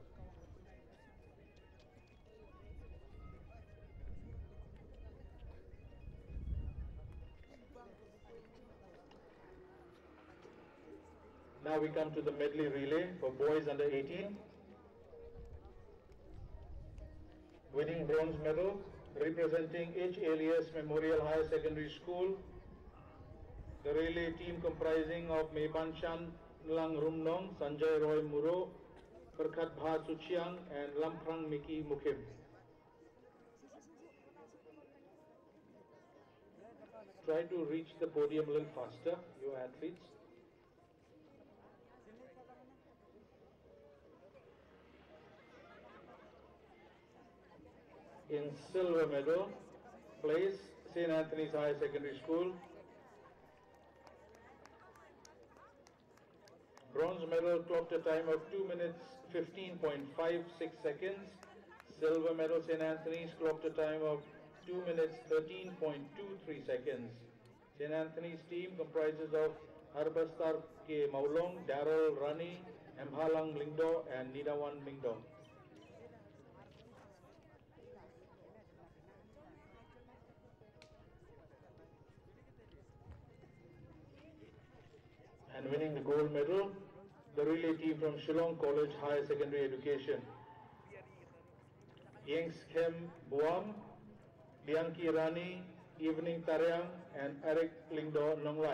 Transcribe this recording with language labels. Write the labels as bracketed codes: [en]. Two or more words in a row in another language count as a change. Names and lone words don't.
[en] Now we come to the medley relay for boys under 18. Winning bronze medal, representing H. Elias Memorial Higher Secondary School, the relay team comprising of Meban Chan Lang Rumnong, Sanjay Roy Muro, Perkat Bha Suchiang, and Lamprang Miki Mukim. Try to reach the podium a little faster, you athletes. In silver medal, place St. Anthony's Higher Secondary School. Bronze medal clocked a time of 2 minutes 15.56 seconds. Silver medal St. Anthony's clocked a time of 2 minutes 13.23 seconds. St. Anthony's team comprises of Harbastar K. Maulong, Darrell Rani, Mhalang Lingdo, and Nidawan Mingdo. And winning the gold medal, the relay team from Shillong College Higher Secondary Education. Yengs Khem Buam, Bianchi Rani, Evening Taryang, and Eric Lingdo Nongrai.